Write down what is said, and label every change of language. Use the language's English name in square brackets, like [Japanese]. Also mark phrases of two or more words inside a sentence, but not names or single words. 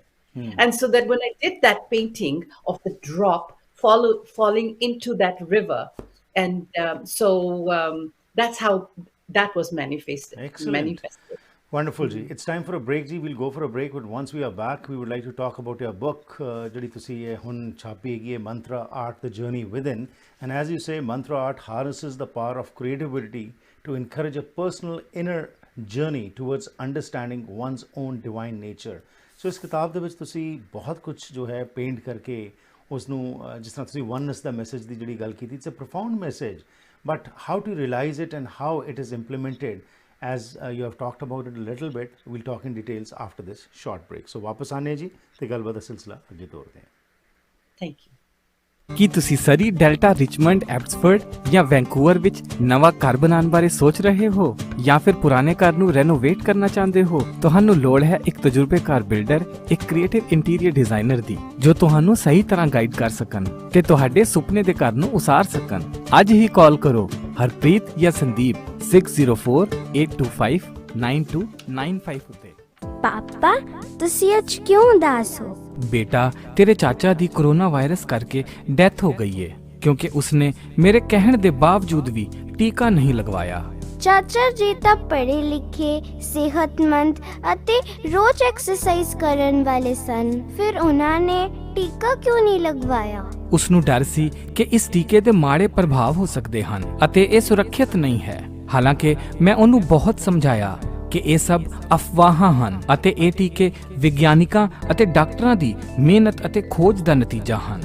[English] And so that when I did that painting of the drop falling into that river, and that's how that was manifested. Excellent. Manifested. Wonderful ji. It's time for a break ji. We'll go for a break, but once we are back, we would like to talk about your book, [Punjabi] ਜਿਹੜੀ ਤੁਸੀਂ ਇਹ ਹੁਣ ਛਾਪੀ ਹੈਗੀ ਹੈ, [English] Mantra Art, The Journey Within. And as you say, Mantra Art harnesses the power of creativity to encourage a personal inner journey towards understanding one's own divine nature. [Punjabi] So ਇਸ ਕਿਤਾਬ ਦੇ ਵਿੱਚ ਤੁਸੀਂ ਬਹੁਤ ਕੁਝ ਜੋ ਹੈ ਪੇਂਟ ਕਰਕੇ ਉਸ ਨੂੰ ਜਿਸ ਤਰ੍ਹਾਂ ਤੁਸੀਂ oneness ਦਾ ਮੈਸੇਜ ਦੀ ਜਿਹੜੀ ਗੱਲ ਕੀਤੀ, [English] it's a profound message, but how to realize it and how it is implemented, as you have talked about it a little bit, we'll talk in details after this short break. [Punjabi] So ਵਾਪਸ ਆਣੇ ਜੀ ਤੇ ਗੱਲਬਾਤ ਦਾ ਸਿਲਸਿਲਾ ਅੱਗੇ ਤੋਰਦੇ ਹਾਂ. [English] Thank you. [Punjabi] ਕੀ ਤੁਸੀਂ ਸਰੀ, ਡੈਲਟਾ, ਰਿਚਮੰਡ, ਐਬਸਫੋਰਡ ਜਾਂ ਵੈਂਕੂਵਰ ਵਿੱਚ ਨਵਾਂ ਘਰ ਬਣਾਉਣ ਬਾਰੇ ਸੋਚ ਰਹੇ ਹੋ ਜਾਂ ਫਿਰ ਪੁਰਾਣੇ ਘਰ ਨੂੰ ਰੈਨੋਵੇਟ ਕਰਨਾ ਚਾਹੁੰਦੇ ਹੋ? ਤੁਹਾਨੂੰ ਲੋੜ ਹੈ ਇੱਕ ਤਜਰਬੇਕਾਰ ਬਿਲਡਰ, ਇੱਕ ਕ੍ਰੀਏਟਿਵ ਇੰਟੀਰੀਅਰ ਡਿਜ਼ਾਈਨਰ ਦੀ, ਜੋ ਤੁਹਾਨੂੰ ਸਹੀ ਤਰ੍ਹਾਂ ਗਾਈਡ ਕਰ ਸਕਣ ਤੇ ਤੁਹਾਡੇ ਸੁਪਨੇ ਦੇ ਘਰ ਨੂੰ ਉਸਾਰ ਸਕਣ। ਅੱਜ ਹੀ ਕਾਲ ਕਰੋ ਹਰਪ੍ਰੀਤ ਜਾਂ ਸੰਦੀਪ 6048259295 ਉੱਤੇ। ਪਾਪਾ ਤੁਸੀਂ ਅੱਜ ਕਿਉਂ ਉਦਾਸ ਹੋ? [Hindi] बेटा, [Punjabi] ਤੇਰੇ ਚਾਚਾ ਦੀ [Hindi] कोरोना वायरस करके डेथ हो गई है क्योंकि उसने मेरे कहने के बावजूद भी टीका नहीं लगवाया। [Punjabi] ਚਾਚਾ ਜੀ ਤਾਂ ਪੜ੍ਹੇ ਲਿਖੇ, ਸਿਹਤਮੰਦ ਅਤੇ ਰੋਜ਼ ਐਕਸਰਸਾਈਜ਼ ਕਰਨ ਵਾਲੇ ਸਨ, ਫਿਰ ਉਹਨਾਂ ਨੇ ਟੀਕਾ ਕਿਉਂ ਨਹੀਂ ਲਗਵਾਇਆ? ਉਸ ਨੂੰ ਡਰ ਸੀ ਕਿ ਇਸ ਟੀਕੇ ਦੇ ਮਾੜੇ ਪ੍ਰਭਾਵ ਹੋ ਸਕਦੇ ਹਨ ਅਤੇ ਇਹ ਸੁਰੱਖਿਅਤ ਨਹੀਂ ਹੈ। ਹਾਲਾਂਕਿ ਮੈਂ ਉਹਨੂੰ ਬਹੁਤ ਸਮਝਾਇਆ ਕਿ ਇਹ ਸਭ ਅਫਵਾਹਾਂ ਹਨ ਅਤੇ ਇਹ ਟੀਕੇ ਵਿਗਿਆਨਿਕਾਂ ਅਤੇ ਡਾਕਟਰਾਂ ਦੀ ਮਿਹਨਤ ਅਤੇ ਖੋਜ ਦਾ ਨਤੀਜਾ ਹਨ।